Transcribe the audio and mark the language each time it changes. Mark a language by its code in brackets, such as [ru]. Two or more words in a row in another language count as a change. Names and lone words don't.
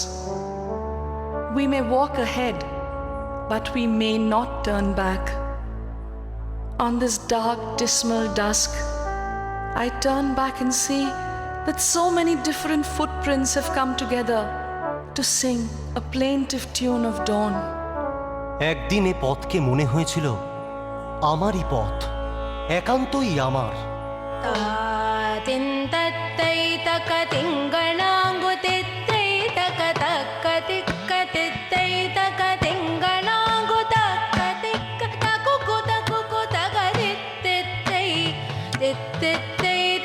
[en] We may walk ahead, but we may not turn back. On this dark, dismal dusk, I turn back and see that so many different footprints have come together to sing a plaintive tune of dawn. [bn] একদিন এ পথকে মনে হয়েছিল আমারই পথ, একান্তই আমার। तिन्तत्तै तकतिङ्गणाङ्गुतित्तै तकतक्कतिक्कतित्तै तकतिङ्गणाङ्गुतक्कतिक्क तकुकुतकुकुतकतित्तित्तै तित्तित्तै